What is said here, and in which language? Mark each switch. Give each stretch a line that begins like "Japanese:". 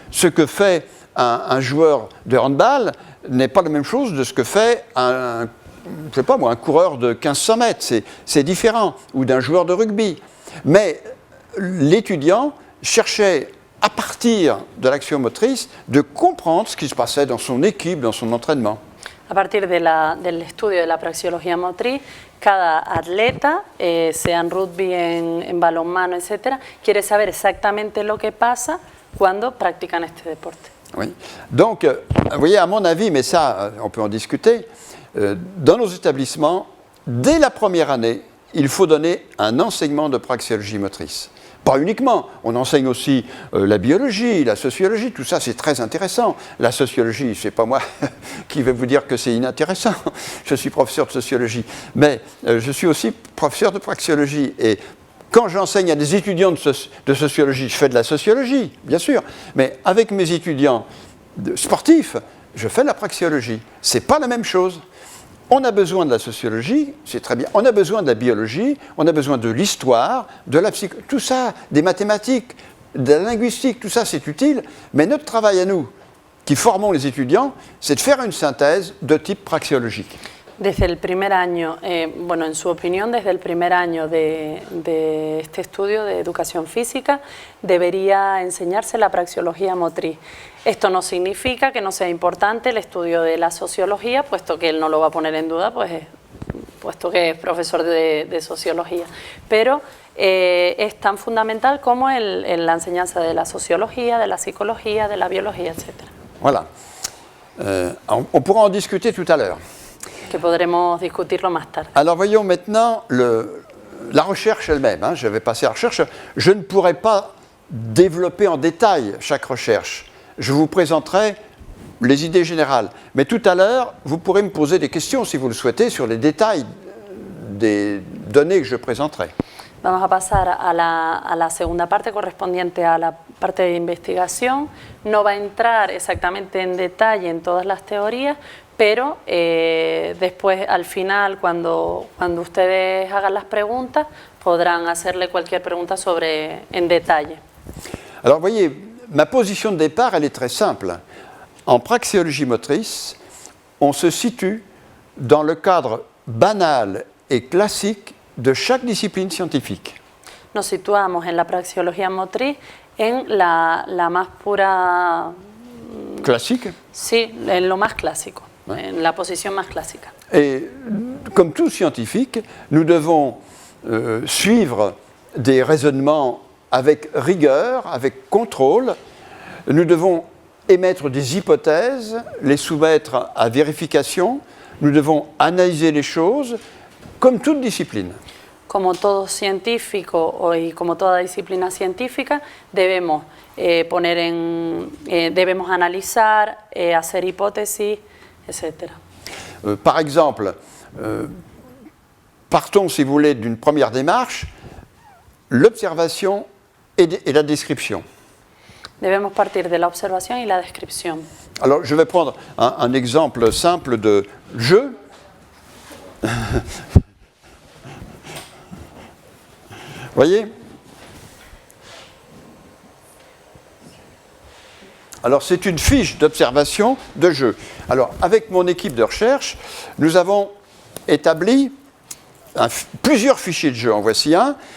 French: Ce que fait un joueur de handball n'est pas la même chose de ce que fait un coureur de 1500 mètres. C'est différent, ou d'un joueur de rugby. Mais l'étudiant cherchait, à partir de l'action motrice, de comprendre ce qui se passait dans son équipe, dans son entraînement.
Spanish: A partir del estudio de la praxeología motriz, cada atleta, sea en rugby, en balonmano, etc., quiere saber exactamente lo que pasa cuando practican este deporte.
French: Oui. Donc, vous voyez, à mon avis, mais ça, on peut en discuter, dans nos établissements, dès la première année, il faut donner un enseignement de praxéologie motrice. Pas uniquement, on enseigne aussi la biologie, la sociologie, tout ça c'est très intéressant. La sociologie, c'est pas moi qui vais vous dire que c'est inintéressant, je suis professeur de sociologie, mais je suis aussi professeur de praxéologie. Et quand j'enseigne à des étudiants de sociologie, je fais de la sociologie, bien sûr, mais avec mes étudiants sportifs, je fais de la praxéologie. C'est pas la même chose. On a besoin de la sociologie, c'est très bien. On a besoin de la biologie, on a besoin de l'histoire, de la psychologie, tout ça, des mathématiques, de la linguistique, tout ça c'est utile. Mais notre travail à nous, qui formons les étudiants, c'est de faire une synthèse de type praxéologique.
Spanish: Desde el primer año, bueno, en su opinión, desde el primer año de este estudio de educación física, debería enseñarse la praxeología motriz. Esto no significa que no sea importante el estudio de la sociología, puesto que él no lo va a poner en duda, puesto que es profesor de sociología. Pero es tan fundamental como la enseñanza de la sociología, de la psicología, de la biología, etc.
French: Voilà. On pourra en discuter tout à l'heure.
Spanish: Que podremos discutirlo más tarde.
French: Alors voyons maintenant la recherche elle-même. Je vais passer à la recherche. Je ne pourrai pas développer en détail chaque recherche. Je vous présenterai les idées générales. Mais tout à l'heure, vous pourrez me poser des questions, si vous le souhaitez, sur les détails des données que je présenterai.
Spanish: Vamos a pasar a la segunda parte correspondiente a la parte de investigación. No va a entrar exactamente en detalle en todas las teorías, pero después, al final, cuando ustedes hagan las preguntas, podrán hacerle cualquier pregunta en detalle.
French: Alors, vous voyez, ma position de départ, elle est très simple. En praxéologie motrice, on se situe dans le cadre banal et classique de chaque discipline scientifique.
Spanish: Nos situamos en la praxeología motriz en la más pura,
French: Classique.
Spanish: sí, en lo más clásico, en la posición más clásica.
French: Et comme tout scientifique, nous devons suivre des raisonnements avec rigueur, avec contrôle. Nous devons émettre des hypothèses, les soumettre à vérification. Nous devons analyser les choses comme toute discipline.
Spanish: Como todo científico y como toda disciplina científica, debemos debemos analizar, hacer hipótesis, etc.
French: Par exemple, partons, si vous voulez, d'une première démarche, l'observation et la description.
Spanish: Debemos partir de la observación y la descripción.
French: Alors, je vais prendre un exemple simple de jeu. Voyez? Alors, c'est une fiche d'observation de jeu. Alors, avec mon équipe de recherche, nous avons établi plusieurs fichiers de jeu. En voici un.